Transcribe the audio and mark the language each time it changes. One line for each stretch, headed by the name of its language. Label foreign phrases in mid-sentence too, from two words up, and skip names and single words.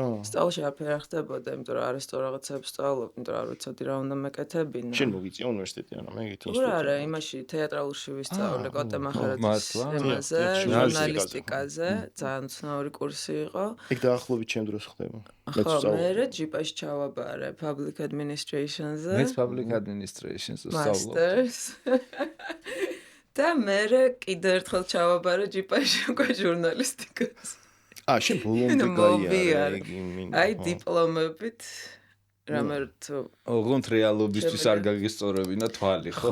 Georgian: სწავლაში არაფერი არ ხდებოდა, იმიტომ რომ არასწორ რაღაცებს სწავლობ, იმიტომ რომ არ ვიცოდი რა უნდა მეკეთებინა. შენ მოგიწია უნივერსიტეტი არა, მე გითხრა. თუ არა, იმაში თეატრალურში ვისწავლე კოტე მახარაძის თემაზე, ჟურნალისტიკაზე, ძალიან ცნობილი კურსი იყო. იქ დაახლოებით ჩემ დროს ხდება. ხო, მე ჯიპაში ჩავაბარე
English: public administration-
Georgian: ზე. მეც
English: public administration-
Georgian: ზე ვსწავლობ. და მე კიდე ერთხელ ჩავაბარე ჯიპაში უკვე ჟურნალისტიკას. შენ ბოლომდე გაიარე. აი დიპლომებით რამე თუ ოღონდ რეალობისთვის არ გაგისწორებინა თვალი, ხო?